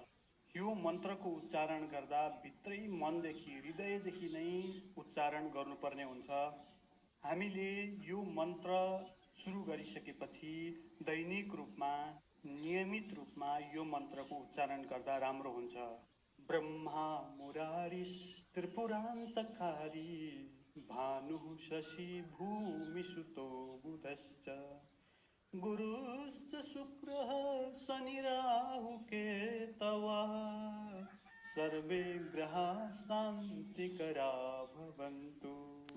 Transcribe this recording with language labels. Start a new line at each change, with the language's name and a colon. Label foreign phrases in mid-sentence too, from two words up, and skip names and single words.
Nepali: यो मन्त्रको उच्चारण गर्दा भित्रै मनदेखि हृदयदेखि नै उच्चारण गर्नुपर्ने हुन्छ। हामीले यो मन्त्र सुरु गरिसकेपछि दैनिक रूपमा नियमित रूपमा यो मन्त्रको उच्चारण गर्दा राम्रो हुन्छ।
Sanskrit: ब्रह्मा मुरारिस् त्रिपुरान्तकारी भानुः शशि भूमिसुतो बुधश्च गुरुश्च शुक्रः शनिराहुकेतवा सर्वे ग्रहाः शान्तिकरा भवन्तु।